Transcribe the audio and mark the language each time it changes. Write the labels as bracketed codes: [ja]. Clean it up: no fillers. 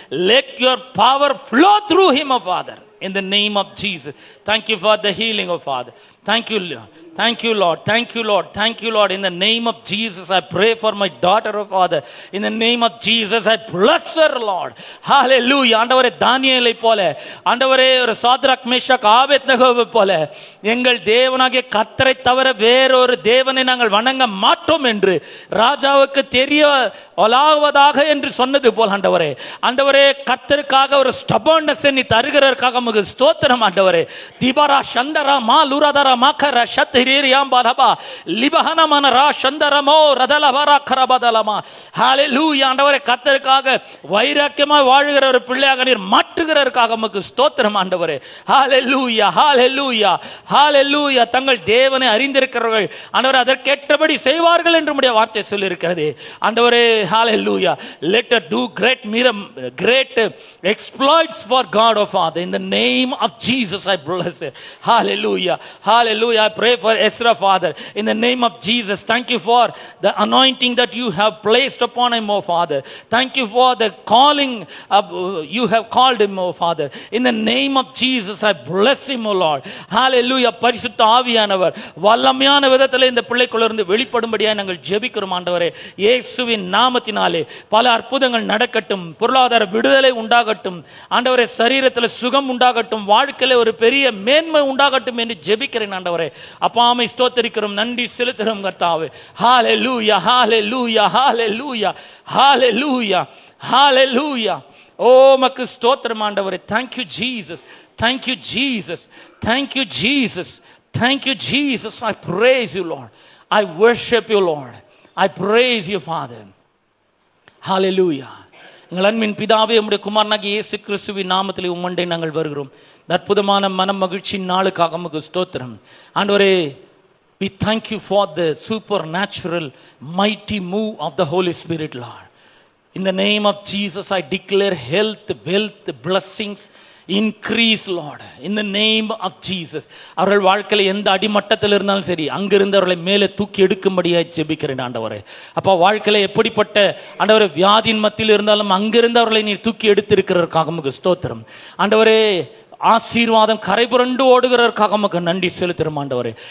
[en] Let your power flow through him, oh Father, in the name of Jesus. Thank you for the healing, oh Father. Thank you, Lord. Thank you, Lord. Thank you, Lord. Thank you, Lord. In the name of Jesus, I pray for my daughter, oh Father. In the name of Jesus, I bless her, Lord. Hallelujah. [ta] ஆண்டவரே தானியேலை போல, ஆண்டவரே ஒரு Shadrach Meshach ஆபேத்நேகோவை போல, எங்கள் தேவனாகிய கர்த்தரை தவிர வேறொரு தேவனை நாங்கள் வணங்க மாட்டோம் என்று ராஜாவுக்கு தெரிய ஒலாவதாக என்று சொன்னது போல் ஆண்டவரே, ஆண்டவரே கர்த்தருக்காக ஒரு ஸ்டபர்னஸ் நீ தருகிறதற்காக உமக்கு ஸ்தோத்திரம். ஆண்டவரே திபரா சந்தரா மா லுராதரா மாக்கர சத் திரீரியாம் பலபா லிபஹனமன ரா சந்தரமோ ரதலபரா கரபதலமா. ஹalleluya. ஆண்டவரே, கர்த்தருக்காக வைராக்கியமாய் வாழுகிற ஒரு பிள்ளையாக நீர் மாற்றுகிறதற்காக உமக்கு ஸ்தோத்திரம் ஆண்டவரே. ஹalleluya, ஹalleluya, ஹalleluya. தங்கள் தேவனை அறிந்திருக்கிறவர்கள் ஆண்டவரே அதற்கேற்றபடி செய்வார்கள் என்று உம்முடைய வார்த்தை சொல்லி இருக்கிறது ஆண்டவரே. ஹalleluya. [en] Let us do great exploits for God of Father. In the name of Jesus I bless it. Hallelujah, hallelujah. I pray for Ezra, Father, in the name of Jesus. Thank you for the anointing that you have placed upon him, oh Father. Thank you for the calling you have called him, oh Father. In the name of Jesus I bless him, oh Lord. Hallelujah. [ta] பரிசுத்த ஆவியானவர் வல்லமையான விதத்தில் இந்த பிள்ளைக்குள்ளிருந்து வெளிப்படும்படியாக நாங்கள் ஜெபிக்கிறோம் ஆண்டவரே. இயேசுவின் நாமத்தினாலே பல அற்புதங்கள் நடக்கட்டும், பொருளாதார விடுதலை உண்டாகட்டும் ஆண்டவரே, சரீரத்தில் சுகம் உண்டாகட்டும், வாழ்க்கையில ஒரு பெரிய மேன்மை உண்டாகட்டும் என்று ஜெபிக்கிறேன் ஆண்டவரே. அப்பாமை ஸ்தோத்திரிக்கிறோம், நன்றி செலுத்துகிறோம் கர்த்தாவே. ஹalleluya, ஹalleluya, ஹalleluya, ஹalleluya, ஹalleluya. ஓ மக்கு ஸ்தோத்திரம் ஆண்டவரே. [en] Thank you Jesus, thank you Jesus, thank you Jesus, thank you Jesus. I praise you Lord, I worship you Lord, I praise you Father. Hallelujah. [ta] எங்கள் அன்பின் பிதாவே, உம்முடைய குமாரனாகிய இயேசு கிறிஸ்துவின் நாமத்திலே உம்மண்டை நாங்கள் வருகிறோம். அற்புதமான மனம் மகிழ்ச்சியின் நாளுக்காக உமக்கு ஸ்தோத்திரம் ஆண்டவரே. [en] We thank you for the supernatural mighty move of the Holy Spirit Lord. In the name of Jesus I declare health, wealth, blessings, increase Lord, in the name of Jesus. [ta] அவர்கள் வாழ்க்கையில் எந்த அடிமட்டத்தில் இருந்தாலும் சரி, அங்கிருந்து அவர்களை மேலே தூக்கி எடுக்கும்படியாக ஜெபிக்கிறேன் ஆண்டவரே. அப்போ வாழ்க்கையில் எப்படிப்பட்ட ஆண்டவரே வியாதியின் மத்தியில் இருந்தாலும் அங்கிருந்து அவர்களை நீர் தூக்கி எடுத்திருக்கிறதற்காக உமக்கு ஸ்தோத்திரம் ஆண்டவரே. ஆசீர்வாதம் கரை புரண்டு ஓடுகிறதற்காக உமக்கு நன்றி செலுத்துகிறோம் ஆண்டவரே.